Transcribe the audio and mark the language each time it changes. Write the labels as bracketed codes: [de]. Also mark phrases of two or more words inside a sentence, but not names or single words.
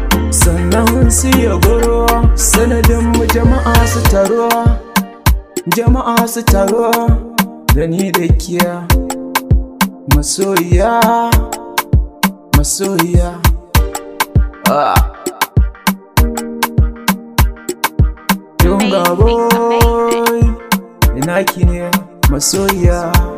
[ha] Sannan su ya goro, sanadin mu jama'a su taro, jama'a su taro, da ni da ke, masoyiya. Masoyiya. Ah. [en] Yunga Amazing, amazing. boy. [ha] Ina ki ne, masoyiya?